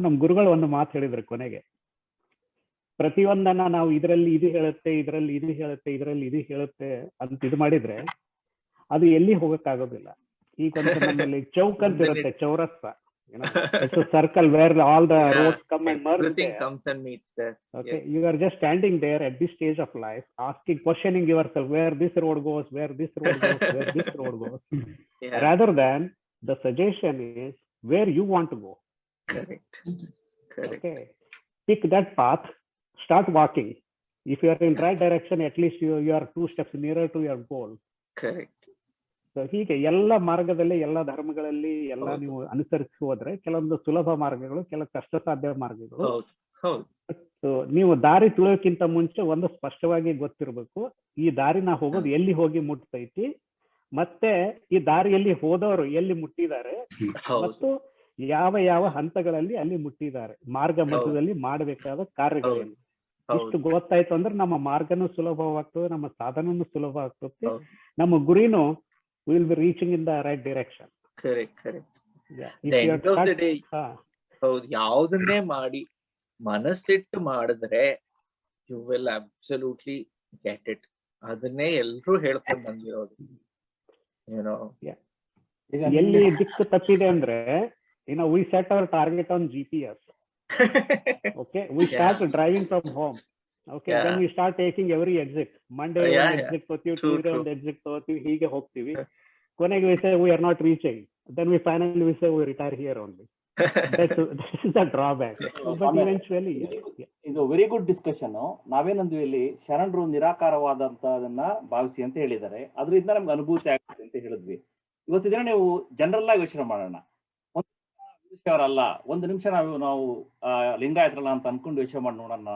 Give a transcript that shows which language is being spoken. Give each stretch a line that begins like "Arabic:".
Kannada: ನಮ್ ಗುರುಗಳು ಒಂದು ಮಾತು ಹೇಳಿದ್ರು ಕೊನೆಗೆ, ಪ್ರತಿಯೊಂದನ್ನ ನಾವು ಇದರಲ್ಲಿ ಇದು ಹೇಳುತ್ತೆ, ಇದರಲ್ಲಿ ಇದು ಹೇಳುತ್ತೆ, ಇದರಲ್ಲಿ ಇದು ಹೇಳುತ್ತೆ ಅಂತ ಇದು ಮಾಡಿದ್ರೆ ಅದು ಎಲ್ಲಿ ಹೋಗಕ್ಕಾಗೋದಿಲ್ಲ. ಈಗ ಒಂದು ನಮ್ಮಲ್ಲಿ ಚೌಕ್ ಅಂತ ಇರುತ್ತೆ, ಚೌರಸ್ತ,
English: Circle where all the roads come and merge there. Okay, you are just standing there at this stage of life questioning yourself where this road goes, where this road goes, where this road goes. Rather than the suggestion is where you want to go. Correct. Okay, pick that path, start walking. If you are in right direction, at least you are 2 steps nearer to your goal. Correct.
Kannada: So ಹೀಗೆ ಎಲ್ಲ ಮಾರ್ಗದಲ್ಲಿ, ಎಲ್ಲ ಧರ್ಮಗಳಲ್ಲಿ ಎಲ್ಲ ನೀವು ಅನುಸರಿಸಿ ಹೋದ್ರೆ ಕೆಲವೊಂದು ಸುಲಭ ಮಾರ್ಗಗಳು, ಕೆಲವು ಕಷ್ಟ ಸಾಧ್ಯ ಮಾರ್ಗಗಳು. ನೀವು ದಾರಿ ತುಳಿಯೋಕ್ಕಿಂತ ಮುಂಚೆ ಒಂದು ಸ್ಪಷ್ಟವಾಗಿ ಗೊತ್ತಿರ್ಬೇಕು, ಈ ದಾರಿ ನಾ ಹೋಗೋದು ಎಲ್ಲಿ ಹೋಗಿ ಮುಟ್ತೈತಿ, ಮತ್ತೆ ಈ ದಾರಿಯಲ್ಲಿ ಹೋದವರು ಎಲ್ಲಿ ಮುಟ್ಟಿದ್ದಾರೆ, ಮತ್ತು ಯಾವ ಯಾವ ಹಂತಗಳಲ್ಲಿ ಅಲ್ಲಿ ಮುಟ್ಟಿದ್ದಾರೆ, ಮಾರ್ಗ ಮಧ್ಯದಲ್ಲಿ ಮಾಡಬೇಕಾದ ಕಾರ್ಯಗಳೇನು. ಇಷ್ಟು ಗೊತ್ತಾಯ್ತು ಅಂದ್ರೆ ನಮ್ಮ ಮಾರ್ಗನೂ ಸುಲಭವಾಗ್ತದೆ, ನಮ್ಮ ಸಾಧನನು ಸುಲಭ ಆಗ್ತದೆ, ನಮ್ಮ ಗುರಿನೂ
English: will be reaching in the right direction. Correct. End of the day,
Kannada: ಹೌದು, ಯಾವುದನ್ನೇ ಮಾಡಿ ಮನಸ್ಸಿಟ್ಟು ಮಾಡಿದ್ರೆ
English: you will absolutely get it.
Kannada: ಅದನ್ನೇ ಎಲ್ರೂ ಹೇಳ್ಕೊಂಡು ಬಂದಿರೋದು. ಎಲ್ಲಿ ದಿಕ್ಕು ತಪ್ಪಿದೆ ಅಂದ್ರೆ,
English: we set our target on GPS. Okay, we start driving from home. Okay, then we start taking every exit. Monday one exit
Kannada: ಹೋಗ್ತೀವಿ, Tuesday ಒಂದು exit ಹೋಗ್ತೀವಿ, ಹೀಗೆ ಹೋಗ್ತೀವಿ.
English: ಕೊನೆಗೆ we say we are not reaching. Then we finally say we retire here only. That is the drawback. But eventually, ಇದು very good discussion.
Kannada: ನಾವೇನಂದ್ವಿ ಇಲ್ಲಿ, ಶರಣರು ನಿರಾಕಾರವಾದಂತದನ್ನ ಭಾವಿಸಿ ಅಂತ ಹೇಳಿದ್ದಾರೆ, ಅದರಿಂದ ನಮ್ಗೆ ಅನುಭೂತಿ ಆಗುತ್ತೆ ಅಂತ ಹೇಳಿದ್ವಿ. ಇವತ್ತಿನ ನೀವು ಜನರಲ್ ಆಗಿ ಯೋಚನೆ ಮಾಡೋಣ. ಅವರಲ್ಲ, ಒಂದು ನಿಮಿಷ ನಾವು ಲಿಂಗಾಯತರಲ್ಲ ಅಂತ ಅನ್ಕೊಂಡು ಯೋಚನೆ ಮಾಡಿ ನೋಡೋಣ.